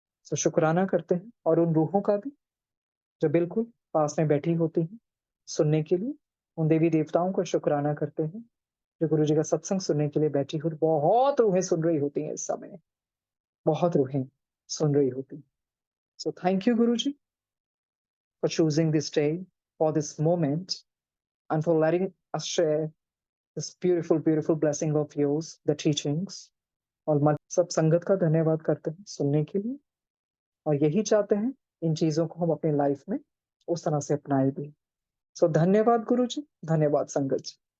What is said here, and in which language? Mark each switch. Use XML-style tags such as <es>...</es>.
<hi>तो शुक्राना करते हैं, और उन रूहों का भी जो बिल्कुल पास में बैठी होती हैं सुनने के लिए। उन देवी देवताओं का शुक्राना करते हैं जो गुरु जी का सत्संग सुनने के लिए बैठी हुई, बहुत रूहें सुन रही होती हैं इस समय, बहुत रूहें सुन रही होती हैं। So</hi> <en>Thank you Guru ji for choosing this day, for this moment, and for letting us share this beautiful, beautiful blessing of yours, the teachings.</en> <hi>और सब संगत का धन्यवाद करते हैं सुनने के लिए, और यही चाहते हैं इन चीजों को हम अपनी लाइफ में उस तरह से अपनाए भी। सो धन्यवाद गुरु जी, धन्यवाद संगत जी।</hi>